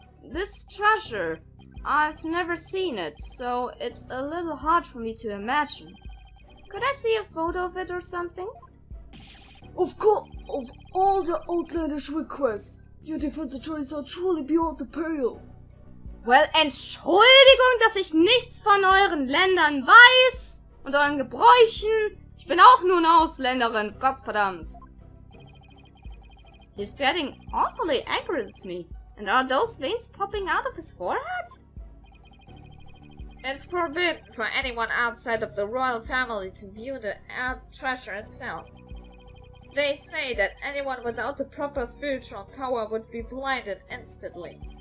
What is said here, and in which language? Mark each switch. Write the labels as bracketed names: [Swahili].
[English] This treasure, I've never seen it, so it's a little hard for me to imagine. Could I see a photo of it or something? Of course, of all the outlandish requests, your defense attorneys are truly beyond the pale. [German] Well, Entschuldigung, dass ich nichts von euren Ländern weiß und euren Gebräuchen. Ich bin auch nur eine Ausländerin, Gottverdammt. [English] He's getting awfully angry with me. And are those veins popping out of his forehead? It's forbidden for anyone outside of the royal family to view the treasure itself. They say that anyone without the proper spiritual power would be blinded instantly.